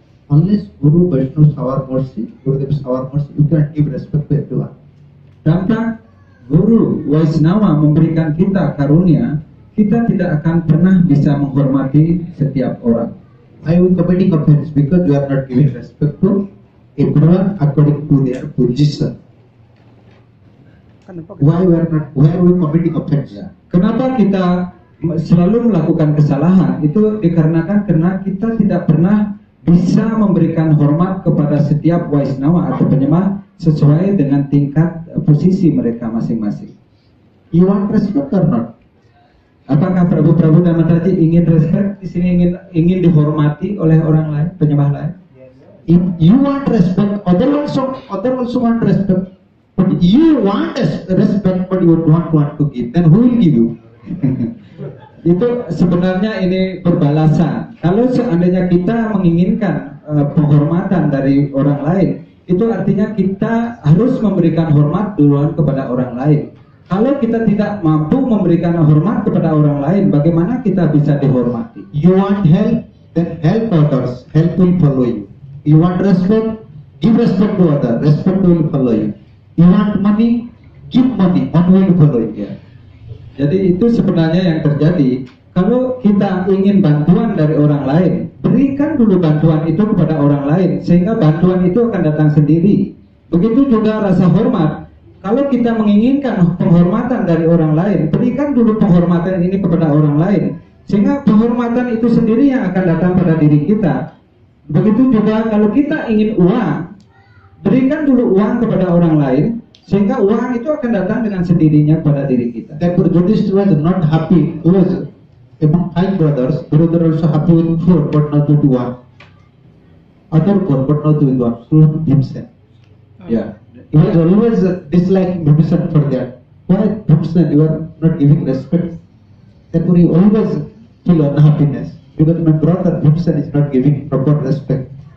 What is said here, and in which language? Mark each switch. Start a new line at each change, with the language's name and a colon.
English: Unless Guru Vaishnava shower mercy, Gurudev shower mercy, you can give respect to everyone.
Indonesian: Tanpa Guru Vaisnava memberikan kita karunia, kita tidak akan pernah bisa menghormati setiap orang.
English: I will committing offense because you are not giving respect to everyone according to their position. Why we committing offense?
Indonesian: Ya. Kenapa kita selalu melakukan kesalahan? Itu dikarenakan karena kita tidak pernah bisa memberikan hormat kepada setiap Vaisnava atau penyembah sesuai dengan tingkat posisi mereka masing-masing.
English: You want respect or not?
Indonesian: Apakah Prabu dan Mataji ingin respect di sini, ingin dihormati oleh orang lain, penyembah lain?
English: If you want respect, other also want respect. But you want respect, but you don't want to give. Then who will give you?
Indonesian: Itu sebenarnya ini berbalasan. Kalau seandainya kita menginginkan penghormatan dari orang lain, itu artinya kita harus memberikan hormat duluan kepada orang lain. Kalau kita tidak mampu memberikan hormat kepada orang lain, bagaimana kita bisa dihormati?
English: You want help, then help others. Help will follow you. You want respect, give respect to others. Respect will follow you. You want money, give money. Money will follow you. Yeah.
Indonesian: Jadi itu sebenarnya yang terjadi. Kalau kita ingin bantuan dari orang lain, berikan dulu bantuan itu kepada orang lain, sehingga bantuan itu akan datang sendiri. Begitu juga rasa hormat. Kalau kita menginginkan penghormatan dari orang lain, berikan dulu penghormatan ini kepada orang lain, sehingga penghormatan itu sendiri yang akan datang pada diri kita. Begitu juga kalau kita ingin uang, berikan dulu uang kepada orang lain, sehingga uang itu akan datang dengan sendirinya pada diri kita.
English: Therefore, Yudhishthira was not happy. He was among 5 brothers. Brother also happy with 4, but not with 1. Other 4, but not with 1. So Bhimsen.
Indonesian: Ya.
English: He was always disliking Bhimsen for that. Why Bhimsen? You are not giving respect. Therefore, he always feel unhappiness because my brother Bhimsen is not giving proper respect.